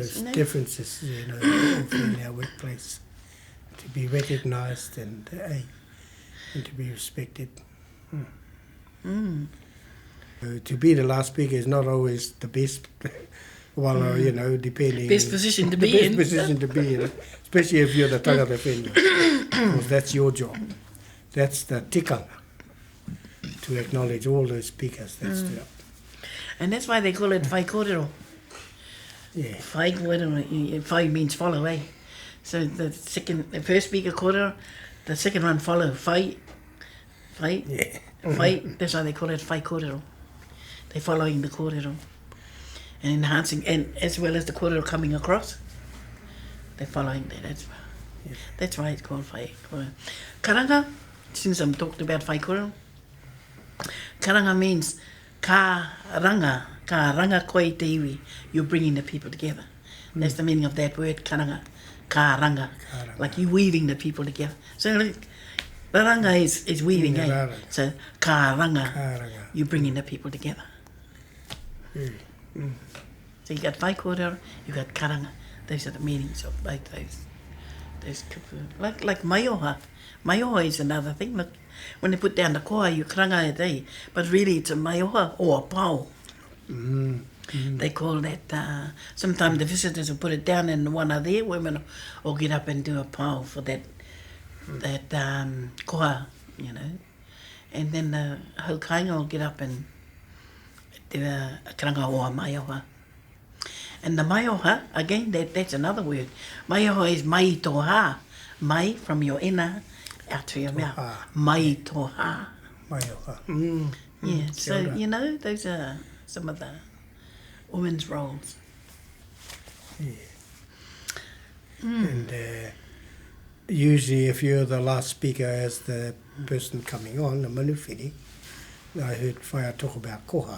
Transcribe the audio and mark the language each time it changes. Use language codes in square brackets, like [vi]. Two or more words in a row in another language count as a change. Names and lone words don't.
[en] All of those differences, in our workplace, to be recognised and to be respected. To be the last speaker is not always the best. Depending. Best position to be in. Best position to be in, especially if you're the [mi] tangata whenua, [en] because that's your job. That's the tikanga, to acknowledge all those speakers that stood up. And that's why they call it [mi] whai kōrero. [en] Yeah. [mi] Whai kōrero, [en] whai means follow, So the first speaker kōrero, the second one follow, whai. Yeah. Whai, that's why they call it [mi] whai kōrero. [en] They're following the kōrero. And enhancing, and as well as the kōrero coming across, they're following that as well. That's why it's called [mi] whai kōrero. [en] Karanga, since I'm talking about [mi] whai kōrero, [en] karanga means [mi] ka ranga koe te iwi, [en] you're bringing the people together. That's the meaning of that word, [mi] karanga, ka ranga, [en] like you weaving the people together. So like, the ranga is weaving, So [mi] ka ranga, [en] you're bringing the people together. So you got [mi] whai kōrero, [en] you got karanga. Those are the meanings of both those like maioha. Maioha is another thing. Look, when they put down the koa, you karanga it, but really it's a maioha or a pau. They call that, sometimes the visitors will put it down and one of their women will get up and do a pau for that koa, And then the haukainga will get up and do a [mi] karanga o a maioha. [en] And the maioha, again, that's another word. Maioha is [mi] mai toha. [en] Mai, from your inner, out to your mouth. [mi] Mai toha. [en] Maioha. Yeah, so, those are some of the women's roles. Yeah. And usually if you're the last speaker as the person coming on, the manuwhiri, I heard whaia talk about koha.